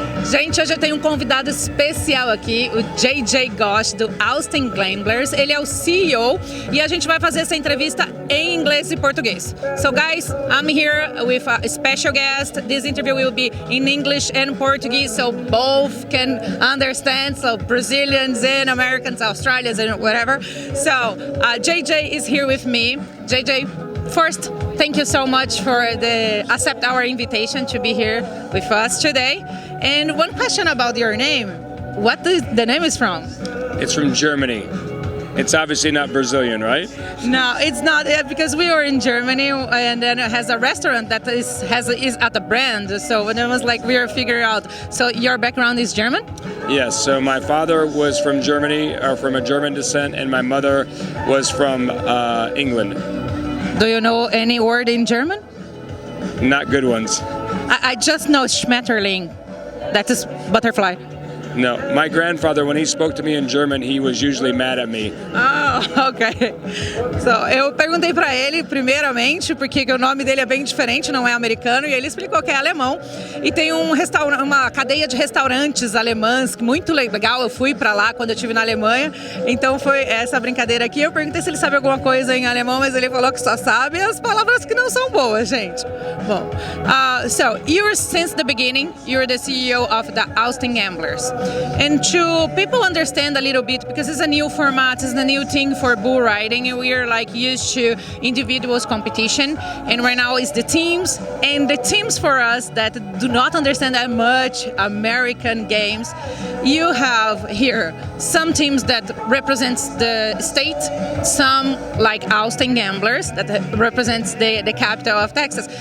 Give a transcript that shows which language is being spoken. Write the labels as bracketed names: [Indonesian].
[Portuguese] Gente, hoje eu tenho um convidado especial aqui, o JJ Gottsch, do Austin Gamblers. Ele é o CEO e a gente vai fazer essa entrevista em inglês e português. [English] So guys, I'm here with a special guest. This interview will be in English and Portuguese, so both can understand, so Brazilians and Americans, Australians and whatever. So JJ is here with me. JJ, first, thank you so much for accept our invitation to be here with us today. And one question about your name. What the name is from? It's from Germany. It's obviously not Brazilian, right? No, it's not, because we were in Germany and then it has a restaurant that is at the brand. So it was like we were figuring out. So your background is German? Yes, so my father was from Germany, or from a German descent, and my mother was from England. Do you know any word in German? Not good ones. I just know Schmetterling. That is butterfly. No, my grandfather, when he spoke to me in German, he was usually mad at me. Oh, ok. [Portuguese] So, eu perguntei pra ele, primeiramente, porque o nome dele é bem diferente, não é americano, e ele explicou que é alemão. E tem uma cadeia de restaurantes alemãs, muito legal, eu fui pra lá quando eu estive na Alemanha. Então foi essa brincadeira aqui. Eu perguntei se ele sabe alguma coisa em alemão, mas ele falou que só sabe as palavras que não são boas, gente. [English] Bom, so, since the beginning, you're the CEO of the Austin Gamblers. And to people understand a little bit, because it's a new format, it's a new thing for bull riding, and we are like used to individuals competition, and right now it's the teams, and the teams for us that do not understand that much American games, you have here some teams that represents the state, some like Austin Gamblers that represents the capital of Texas.